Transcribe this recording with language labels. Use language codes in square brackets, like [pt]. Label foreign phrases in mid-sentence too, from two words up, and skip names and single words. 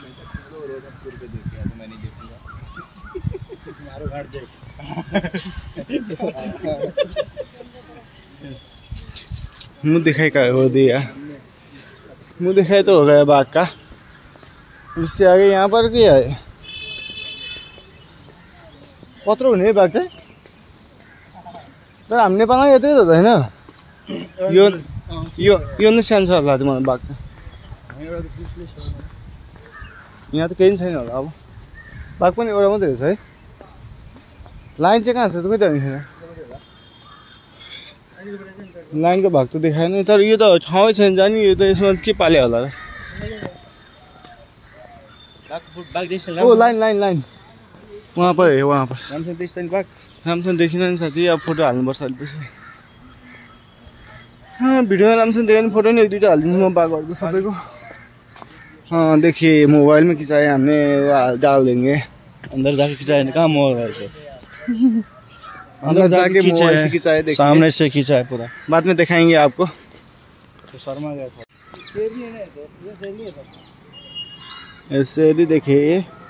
[hi] रोज हम पे देख के तो मैं नहीं देखूंगा। मारो घाट देख। मुँह दिखाई का हो दिया, मुँह दिखाई तो हो गया बाघ का। उससे आगे यहाँ पर क्या है? [ne] कत्रो हुने बाघ चाहिँ तर हामी नेपालमा यतै त हैन। यो नै सानो छ होला मलाई बाघ चाहिँ। यहाँ त केही छैन होला अब। बाघ पनि एउटा मात्रै रहेछ है। लाइन चाहिँ कहाँ छ त खोइ त छैन। लाइनको भाग त देखाएन तर यो त ठाउँै छैन जानी। यो त यसमा के पाले होला र। ओ लाइन लाइन लाइन [hi] वहाँ पर है, [ne] वहाँ पर राम्रोसँग देखिन नि साथी। अब फोटो हाल्नुपर्छ अलिपछि। हाँ भिडियोमा राम्रोसँग देखेन फोटो नि एक दुईटा हालिदिन्छु म बाघहरूको सबैको। [hi] हाँ देखिए मोबाइल में खिंचाए हमने डाल देंगे। अंदर जाके खिंचाए कहाँ मोबाइल से। अंदर जाके मोबाइल से खिंचाए, देखिए सामने से खिंचाए पूरा। बाद में दिखाएंगे आपको। तो शर्मा गया था। ऐसे भी देखिए